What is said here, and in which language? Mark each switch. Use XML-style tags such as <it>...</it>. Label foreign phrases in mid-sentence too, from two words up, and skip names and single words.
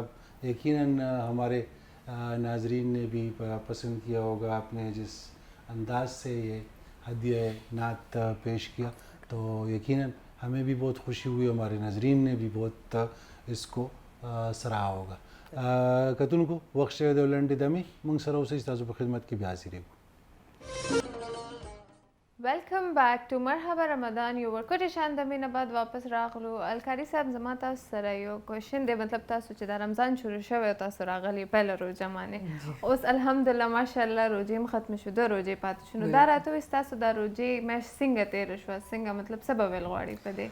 <ur>یقیناً ہمارے ناظرین نے بھی پسند کیا ہوگا آپ نے جس انداز سے یہ ہدیہ نعت پیش کیا، تو یقیناً ہمیں بھی بہت خوشی ہوئی، ہمارے ناظرین نے بھی بہت اس کو سراہا ہوگا۔</ur> <ps>کتونکو وخت شوی دی لنډې دمې موږ سره اوسئ، ستاسو په خدمت کې بیا حاضرېږو۔</ps> <en>welcome back to</en> <ps>مرحبا رمضان، یو ورکوټې شان دمې نه بعد واپس راغلو. الکاري صاحب زما تاسو سره یو کوشن دی، مطلب تاسو چې دا رمضان شروع شوی تاسو راغلی پیله روژه باندې، اوس</ps> <ar>الحمدلله ماشاءالله</ar> <ps>روژې هم ختمې شو، 2 روژې پاتې شو، نو دا راته وایي ستاسو دا روژې میاشت څنګه تېره شوه، څنګه مطلب څه به ویل غواړئ په دې؟</ps>